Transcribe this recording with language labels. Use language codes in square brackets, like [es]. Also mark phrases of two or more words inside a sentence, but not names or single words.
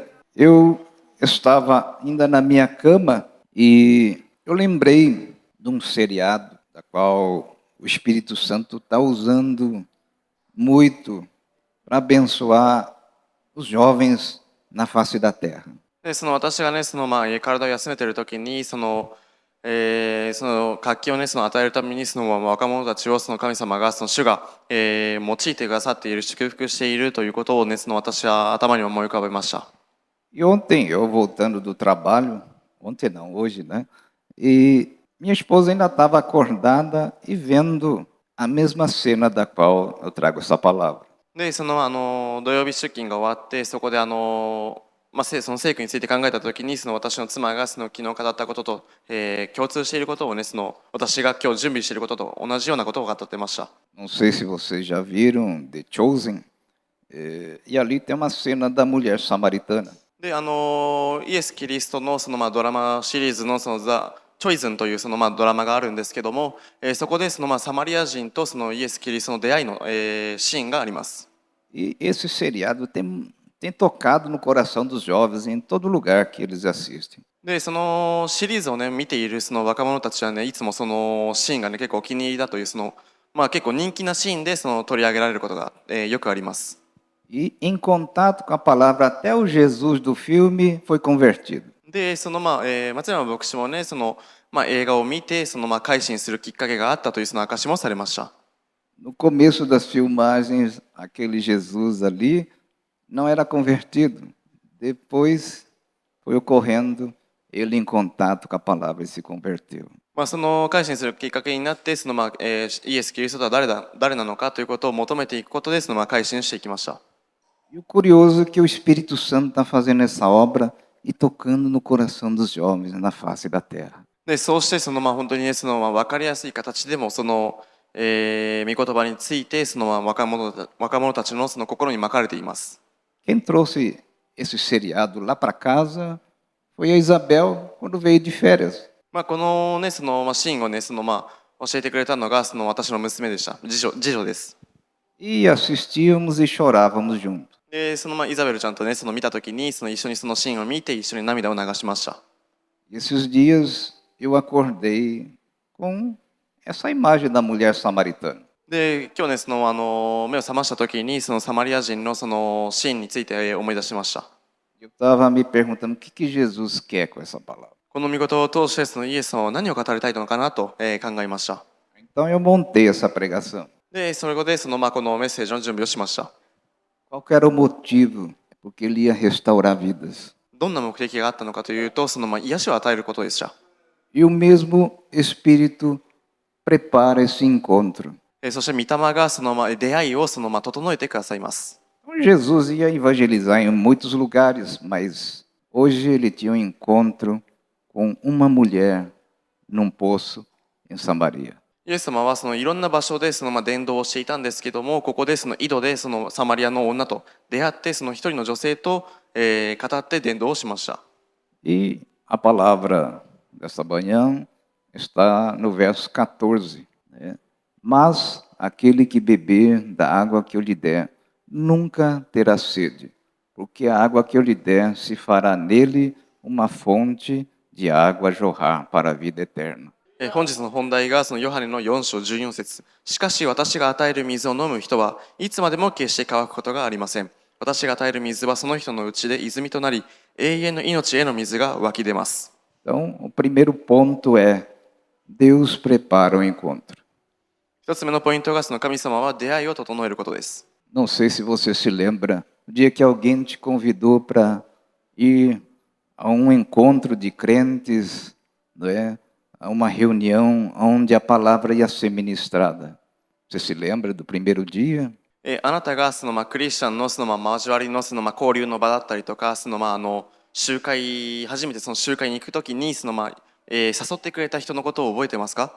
[pt] Eu estava ainda na minha cama e eu lembrei de um seriado da qual o Espírito Santo está usando muito para abençoar os jovens na face da terra. [ja] で私がね、体を休めている時に、 その活気をね、その与えるためにその若者たちをその神様がその主が、用いてくださっている、祝福しているということをね、その私は頭に思い浮かべました。 [pt] E ontem, eu voltando do trabalho, ontem não, hoje, né? E minha esposa ainda estava acordada e vendo a mesma cena da qual eu trago essa palavra. [ja] で、その土曜日出勤が終わって、そこでその聖句について考えたときに、その私の妻がその昨日語ったことと、共通していることをね、その私が今日準備していることと同じようなことを語ってました。 [pt] Não sei se vocês já viram The Chosen, e ali tem uma cena da mulher samaritana. [ja] で、イエス・キリストのそのドラマシリーズのそのザ・チョイズンというそのドラマがあるんですけども、そこでそのサマリア人とそのイエス・キリストの出会いの、シーンがあります。 [pt] E esse seriado tem tocado no coração dos jovens em todo lugar que eles assistem. [ja] で、そのシリーズをね、見ているその若者たちはね、いつもそのシーンがね、結構お気に入りだという、結構人気なシーンでその取り上げられることが、よくあります。 [pt] E em contato com a palavra, até o Jesus do filme foi convertido. [ja] で、松山牧師もね、映画を見て、改心するきっかけがあったというその証もされました。 [pt] No começo das filmagens, aquele Jesus ali não era convertido. Depois foi ocorrendo ele em contato com a palavra e se converteu. [ja] その改心するきっかけになって、イエス・キリストとは誰なのかということを求めていくことで、改心していきました。 [pt] E o curioso é que o Espírito Santo está fazendo essa obra e tocando no coração dos jovens na face da terra. [ja] で、そうして本当にね、分かりやすい形でも御言葉について若者たちの心にまかれています。 [pt] Quem trouxe esse seriado lá para casa foi a Isabel quando veio de férias. [ja] このね、シーンをね、教えてくれたのが私の娘でした。次女です。 [pt] E assistíamos e chorávamos juntos. [ja] で、イザベルちゃんとね、見たときに一緒にそのシーンを見て一緒に涙を流しました。 [pt] Esses dias eu acordei com essa imagem da mulher samaritana. [ja] で、今日ね、目を覚ましたときにサマリア人のシーンについて思い出しました。 [pt] Eu estava me perguntando o que Jesus quer com essa palavra. [ja] この御言葉を通してイエス様は何を語りたいのかなと、考えました。 [pt] Então eu montei essa pregação. [ja] で、それでこのメッセージの準備をしました。 [pt] Qual que era o motivo? Porque ele ia restaurar vidas. [ja] どんな目的があったのかというと、癒しを与えることでした。 [pt] E o mesmo Espírito prepara esse encontro. [ja] そして御霊が出会いを整えてくださいます。 [pt] Jesus ia evangelizar em muitos lugares, mas hoje ele tinha um encontro com uma mulher num poço em Samaria. [ja] イエス様はいろんな場所で伝道をしていたんですけども、ここで井戸でサマリアの女と出会って一人の女性と、語って伝道をしました。 [pt] E a palavra dessa manhã está no verso 14. Né? Mas aquele que beber da água que eu lhe der nunca terá sede, porque a água que eu lhe der se fará nele uma fonte de água a jorrar para a vida eterna. [ja] 本日の本題がヨハネの4章14節。しかし私が与える水を飲む人はいつまでも決して乾くことがありません。私が与える水はその人のうちで泉となり、永遠の命への水が湧き出ます。 [pt] Então, o primeiro ponto é Deus prepara o encontro. [ja] 一つ目のポイントが神様は出会いを整えることです。 [pt] Não sei se você se lembra, o dia que alguém te convidou para ir a um encontro de crentes, não é? A uma reunião onde a palavra ia ser ministrada. Você se lembra do primeiro dia? [ja] あなたがクリスチャンの交わりの交流の場だったりとか、集会初めて集会に行くときに誘ってくれた人のことを覚えてますか？